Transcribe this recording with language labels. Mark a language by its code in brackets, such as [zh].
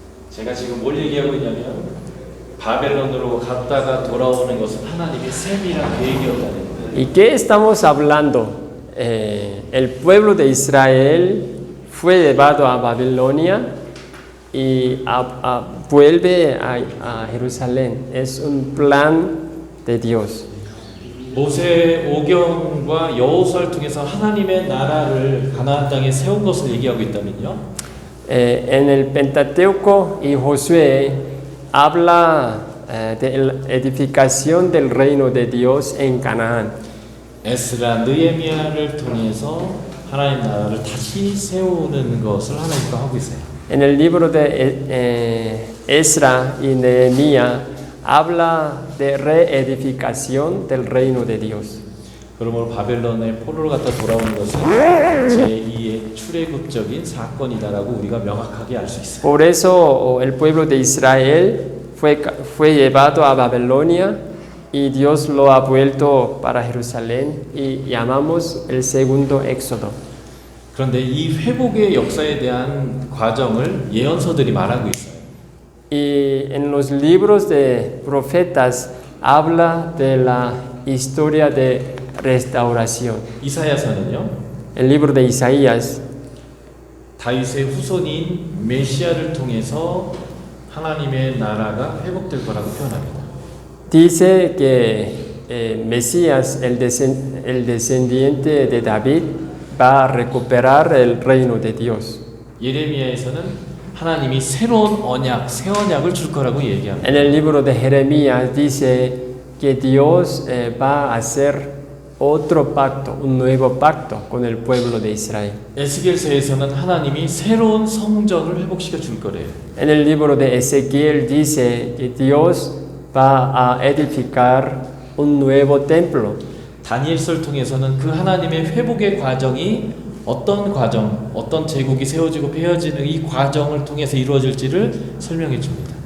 [ko] 제가 지금 뭘 얘기하고 있냐면 바벨론으로 갔다가 돌아오는 것은 하나님의 세밀한 계획이었다는 거예요. [es] ¿Y qué estamos hablando? El pueblo de Israel fue llevado a Babilonia y vuelve a Jerusalén. Es un plan de Dios. [ko] 모세 오경과 여호수아를 통해서 하나님의 나라를 가나안 땅에 세운 것을 얘기하고 있다면요. [es] En el Pentateuco y Josué habla de la edificación del reino de Dios en Canaán. [ko] 에스라 느헤미야를 통해서 하나님 나라를 다시 세우는 것을 하나님과 하고 있어요. [es] En el libro de Esra y Nehemías habla de reedificación del reino de Dios. [ko] 그러므로 바벨론의 포로를 갖다 돌아오는 것은 제2의 출애굽적인 사건이다라고 우리가 명확하게 알 수 있어요. [es] Por eso el pueblo de Israel fue llevado a Babilonia y Dios lo ha vuelto para Jerusalén y llamamos el segundo éxodo. [ko] 그런데 이 회복의 역사에 대한 과정을 예언서들이 말하고 있어요. [es] Y en los libros de profetas habla de la historia de restauración. [ko] 이사야서는요. [es] El libro de Isaías [ko] 다윗의 후손인 메시아를 통해서 하나님의 나라가 회복될 거라고 표현합니다. [es] dice que Mesías, el descendiente de David, va a recuperar el reino de Dios. [ko] 예레미야에서는 하나님이 새로운 언약, 새 언약을 줄 거라고 얘기합니다. [es] En el libro de Jeremías dice que Dios va a hacer otro pacto, un nuevo pacto con el pueblo de Israel. [ko] 에스겔서에서는 하나님이 새로운 성전을 회복시켜 줄 거래요. [es] En el libro de Ezequiel dice que Dios va a edificar un nuevo templo. [ko] 다니엘서를 통해서는 그 하나님의 회복의 과정이 어떤 과정, 어떤 제국이 세워지고 폐허지는 이 과정을 통해서 이루어질지를 설명해 줍니다.